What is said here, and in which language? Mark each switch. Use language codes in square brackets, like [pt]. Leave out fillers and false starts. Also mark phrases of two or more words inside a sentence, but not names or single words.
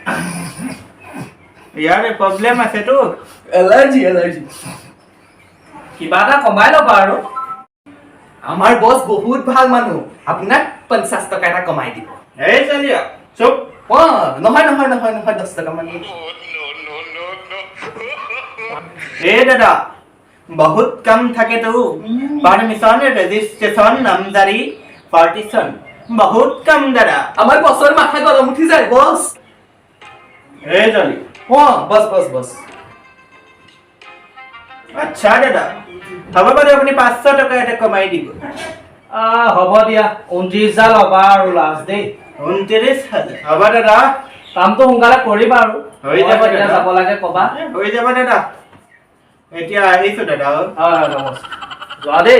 [as] ইয়াৰ প্ৰব্লেম আছেতো এলাৰ্জি কিবা এটা কমাই ল'বা আৰু আমাৰ বছ বহুত ভাল মানুহ আপোনাক 50 টকা এটা কমাই দিব এই চালিয়া চুপ নহয় 10 টকা মান [hi] ए दादा बहुत कम [bn] থাকে তো পারমিশন রেজিস্ট্রেশন নামজারি পার্টিশন [hi] बहुत कम दादा [as] আমাৰ বছৰ মাথা গৰম উঠি যায় বছ [hi] ए जली [as] বছ [hi] अच्छा दादा [as] হ'ব বাৰু আপুনি 500 টকা এটা কমাই দিব হ'ব দিয়া 29,000 ল'বা আৰু লাষ্ট দেই 29,000 হ'ব দাদা কামটো সোনকালে কৰিবা আৰু হৈ যাব মই কেতিয়া দাদা। যাব লাগে ক'বা হৈ যাব দাদা এতিয়া আহিছো দাদা হয় যোৱা দেই